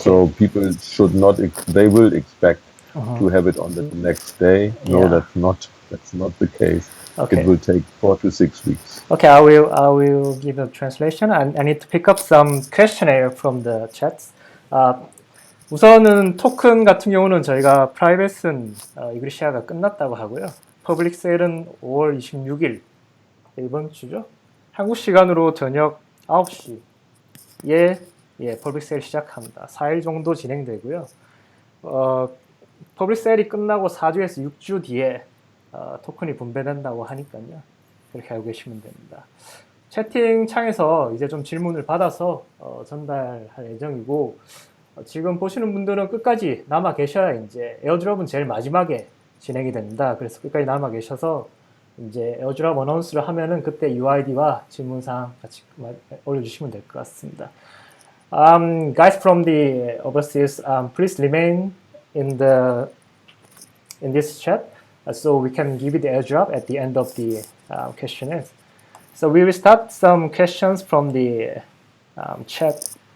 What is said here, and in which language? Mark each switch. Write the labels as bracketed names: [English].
[English] So people should not, they will expect to have it on the next day. No, that's not the case. Okay. It will take 4 to 6 weeks. Okay, I will give a translation. I need to pick up some questionnaire from the chats. [Korean] 우선은 토큰 같은 경우는 저희가 프라이빗은 이그레시아가 끝났다고 하고요. 퍼블릭 세일은 5월 26일 이번 주죠. 한국 시간으로 저녁 9시에 퍼블릭 세일 시작합니다. 4일 정도 진행되고요. 퍼블릭 세일이 끝나고 4주에서 6주 뒤에 토큰이 분배된다고 하니까요. 그렇게 알고 계시면 됩니다. 채팅창에서 이제 좀 질문을 받아서 전달할 예정이고, 지금 보시는 분들은 끝까지 남아 계셔야 이제 에어드롭은 제일 마지막에 진행이 됩니다. 그래서 끝까지 남아 계셔서 이제 에어드롭 어나운스를 하면은 그때 UID와 질문사항 같이 올려주시면 될 것 같습니다. [English] Guys from the overseas, please remain in this chat so we can give you the airdrop at the end of the questionnaire. So we will start some questions from the chat.